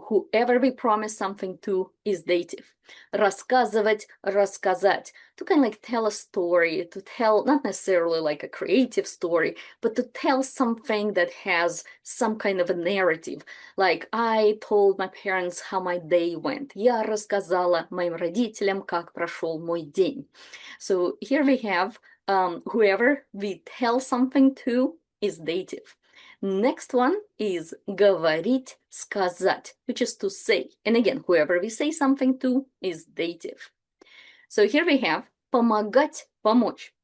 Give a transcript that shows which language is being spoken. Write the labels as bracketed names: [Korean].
[English] Whoever we promise something to is dative. Рассказывать, рассказать, to kind of like tell a story, to tell not necessarily like a creative story, but to tell something that has some kind of a narrative. Like I told my parents how my day went. [Russian] Я рассказала моим родителям, как прошел мой день. [English] So here we have whoever we tell something to is dative. Next one is говорить, сказать, which is to say. And again, whoever we say something to is dative. So here we have помогать, помочь.